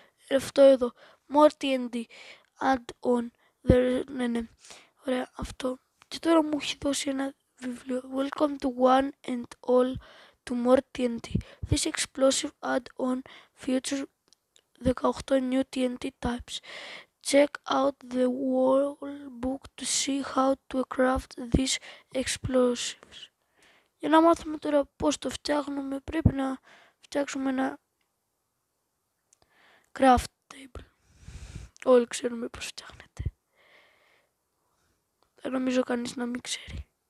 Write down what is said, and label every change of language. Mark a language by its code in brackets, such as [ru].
[el] Αυτό εδώ, more TNT, add on, ναι, ωραία, αυτό. Και τώρα μου έχει δώσει ένα βιβλίο, [en] welcome to one and all to more TNT. This explosive add-on features 18 new TNT types. Check out the workbook to see how to craft these explosives. [el] Για να μάθουμε τώρα πώς το φτιάχνουμε, πρέπει να φτιάξουμε ένα craft table. Όλοι ξέρουμε πώς φτιάχνεται. Δεν νομίζω κανείς να μην ξέρει.